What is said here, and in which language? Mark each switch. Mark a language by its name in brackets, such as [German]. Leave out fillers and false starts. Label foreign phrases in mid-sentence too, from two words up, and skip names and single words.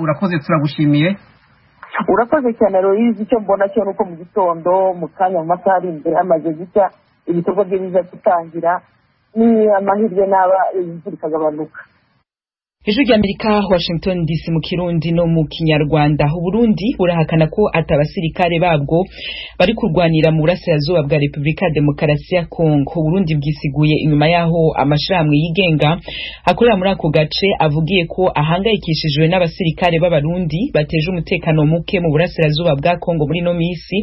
[Kinyarwanda] Urakoze, turagushimiye. Urakoze cyane Aloyize. [Rundi] Icyo mbona cyo nuko mu gitondo mu kanya mu masaha ari imbere hamaze gucya ibikorwa bye biza gutangira, ni amahirwe n'aba imvura ikagabanuka. [Kinyarwanda] Ijwi rya Amerika, Washington DC mu Kirundi no mu Kinyarwanda. [Rundi] Burundi burahakana ko atabasirikare babwo bari kurwanira mu burasirazuba bwa Republika ya Demokarasi ya Kongo. Burundi bwisiguye inyuma yaho amashirahamwe yigenga akorera muri ako gace avugiye ko ahangayikishijwe n'abasirikare b'Abarundi bateje umutekano muke mu burasirazuba bwa Kongo muri no misi.